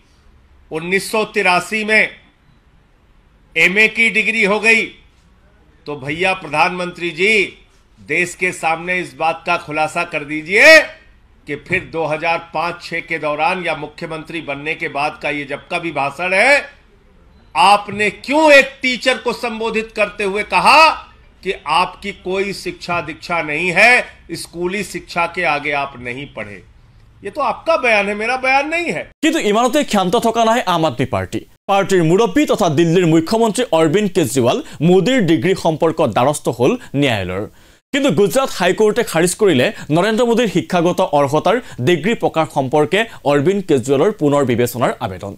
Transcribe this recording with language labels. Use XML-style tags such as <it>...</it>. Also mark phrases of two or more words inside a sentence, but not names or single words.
<hi>1983 में एमए की डिग्री हो गई, तो भैया प्रधानमंत्री जी देश के सामने इस बात का खुलासा कर दीजिए कि फिर 2005-6 के दौरान या मुख्यमंत्री बनने के बाद का ये जब का भी भाषण है, आपने क्यों एक टीचर को संबोधित करते हुए कहा कि आपकी कोई शिक्षा दीक्षा नहीं है, स्कूली शिक्षा के आगे आप नहीं पढ़े? ये तो आपका बयान है, मेरा बयान नहीं है।</hi> <as>কিন্তু ইমানতে ক্ষান্ত থকা নাই আম আদমি পাৰ্টি। পাৰ্টিৰ মুৰব্বী তথা দিল্লীৰ মুখ্যমন্ত্ৰী অৰবিন্দ কেজৰিৱাল মোদীৰ ডিগ্ৰী সম্পৰ্কত দ্বাৰস্থ হ'ল ন্যায়ালয়ৰ। কিন্তু গুজৰাট হাইকোৰ্টে খাৰিজ কৰিলে নৰেন্দ্ৰ মোদীৰ শিক্ষাগত অৰ্হতাৰ ডিগ্ৰী প্ৰকাশ সম্পৰ্কে অৰবিন্দ কেজৰিৱালৰ পুনৰ বিবেচনাৰ আবেদন।</as>